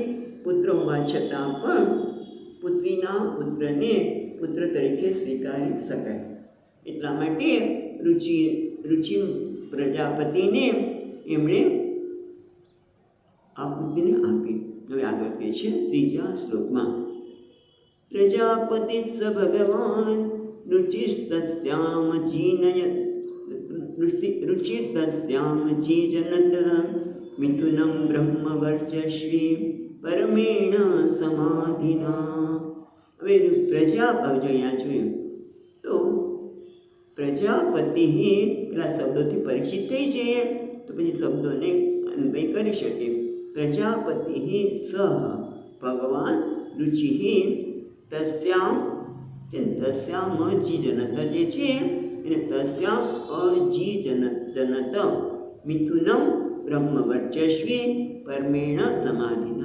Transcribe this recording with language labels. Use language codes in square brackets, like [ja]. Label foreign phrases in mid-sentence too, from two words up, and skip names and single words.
[gu] પુત્ર હોવા છતાં પણ પુત્રીના પુત્રને પુત્ર તરીકે સ્વીકારી શકાય. એટલા માટે રુચિ પ્રજાપતિને એમણે આકૃતિને આપી. હવે આગળ કહે છે 3જા શ્લોકમાં, [sa] प्रजापति स भगवान रुचिस्तस्यां रुचिर्तस्यां जीजनत मिथुनं ब्रह्मवर्चस्वी परमेण समाधिना. [gu] હવે પ્રજાપતિ અહીંયા જોયું તો પ્રજાપતિ પેલા શબ્દોથી પરિચિત થઈ જઈએ તો પછી શબ્દોને અન્વય કરી શકીએ. [sa] प्रजापति सह भगवान रुचि तस्याम अजीजनत [gu] જે છે એને [sa] तस्याम अजीजनत मिथुनम ब्रह्मवर्चस्वी परमेण समाधिना.